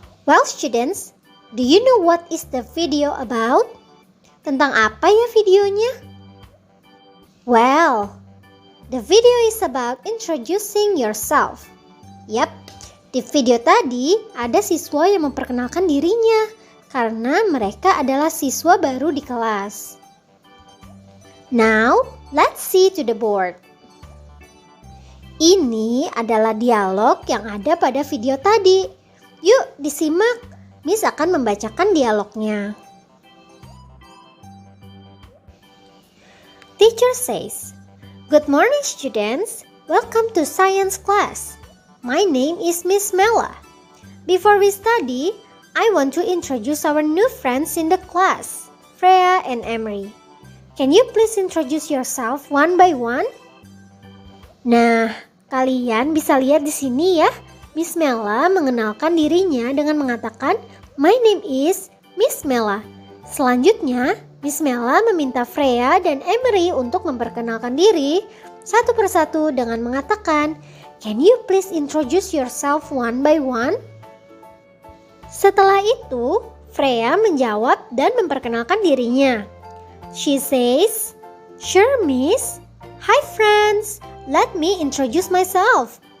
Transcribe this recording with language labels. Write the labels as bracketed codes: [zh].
[en] Well, students, do you know what is the video about? [id] Tentang apa ya videonya? [en] Well, the video is about introducing yourself. [id] Yap, di video tadi ada siswa yang memperkenalkan dirinya karena mereka adalah siswa baru di kelas. [en] Now, let's see to the board. [id] Ini adalah dialog yang ada pada video tadi. Yuk, disimak. Miss akan membacakan dialognya. [en] Teacher says, "Good morning, students. Welcome to science class. My name is Miss Mela. Before we study, I want to introduce our new friends in the class, Freya and Emery. Can you please introduce yourself one by one?" [id] Nah, kalian bisa lihat di sini ya. Miss Mela mengenalkan dirinya dengan mengatakan, [en] "My name is Miss Mela." [id] Selanjutnya, Miss Mela meminta Freya dan Emery untuk memperkenalkan diri satu persatu dengan mengatakan, [en] "Can you please introduce yourself one by one?" [id] Setelah itu, Freya menjawab dan memperkenalkan dirinya. [en] She says, "Sure, Miss. Hi, friends. Let me introduce myself.